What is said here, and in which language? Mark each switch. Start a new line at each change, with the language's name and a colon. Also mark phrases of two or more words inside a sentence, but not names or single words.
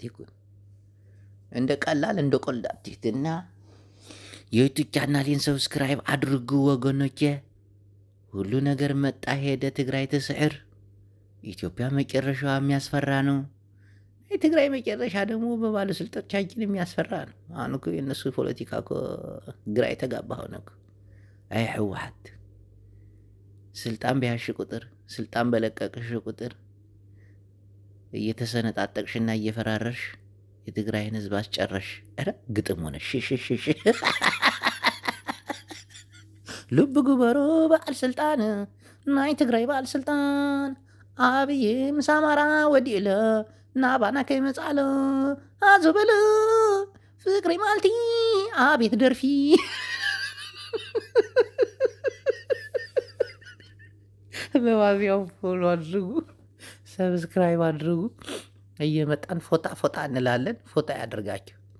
Amharic: ይኩን እንደ ቀላል እንደ ቆልዳቲትና የዩቱብ ቻናሌን ሰብስክራይብ አድርጉ ወገኖቼ። ሁሉ ነገር መጣ ሄደ፣
Tigrinya: ትግራይ ትስዕር።
Amharic: ኢትዮጵያ መጨረሻዋ የሚያስፈራ ነው። የትግራይ መጨረሻ ደግሞ በባለስልጣኖቻችን የሚያስፈራ ነው። አሁን እኮ የእነሱ ፖለቲካ እኮ ግራ የተጋባ ሆነ እኮ። አይ ህወሓት ስልጣን በያሽ ቁጥር፣ ስልጣን በለቀቅሽ ቁጥር እየተሰነጣጠቅሽና እየፈራረሽ የትግራይን ህዝብ አስጨረሽ። ኧረ ግጥም ሆነ ሽሽሽሽ
Tigrinya: ልብ ግበሮ በዓል ስልጣን ናይ ትግራይ በዓል ስልጣን አብይ ምስ አማራ ወዲእለ ናባና ከይመጻለ አዘበለ ፍቅሪ ማልቲ አቤት ደርፊ።
Amharic: በዋዚያው ፎሎ አድርጉ፣ ሰብስክራይብ አድርጉ። እየመጣን ፎጣ እንላለን። ፎጣ ያደርጋችሁ።